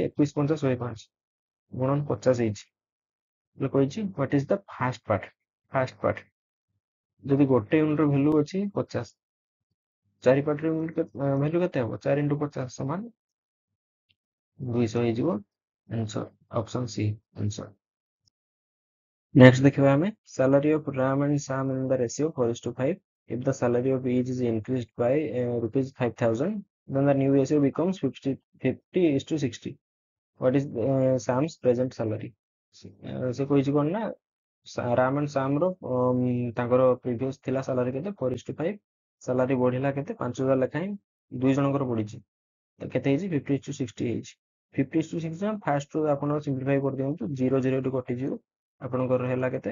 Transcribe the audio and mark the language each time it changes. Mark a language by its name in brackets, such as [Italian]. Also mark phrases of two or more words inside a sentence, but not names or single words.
[Odia] 21 × 5 = 105 ଗୁଣନ 50 ହେଇଛି। କହିଛି [English] what is the first part? first part [Odia] ଯଦି ଗୋଟେ ୟୁନିଟର ଭ୍ୟାଲୁ ଅଛି 50, 4 ପାର୍ଟର ଭ୍ୟାଲୁ କେତେ ହବ? 4 × 50 ସମାନ 200 ହେଇଯିବ ଆନ୍ସର। [English] option C answer. [Odia] ନେକ୍ସଟ ଦେଖିବା ଆମେ, [English] salary of Ram and Sam in the ratio 4:5. If the salary of each is increased by rupees 5,000, then the new ratio becomes 50:60. What is Sam's present salary? [Odia] ସେ କହିଛି କଣ ନା ରାମ ଆଣ୍ଡ ସାମ ର ତାଙ୍କର ପ୍ରିଭିୟସ ଥିଲା ସାଲାରୀ କେତେ? 4:5। ସାଲାରୀ ବଢିଲା କେତେ? 5,000 ଲେଖାଏଁ ଦୁଇ ଜଣଙ୍କର ବଢିଛି, ତ କେତେ ହେଇଛି? 50:60 ହେଇଛି। 50:60 ଫାର୍ଷ୍ଟ ରୁ ଆପଣ ସିମ୍ପ୍ଲିଫାଇ କରିଦିଅନ୍ତୁ, 0 0 ଏଠୁ କଟିଯିବ, ଆପଣଙ୍କର ହେଲା କେତେ?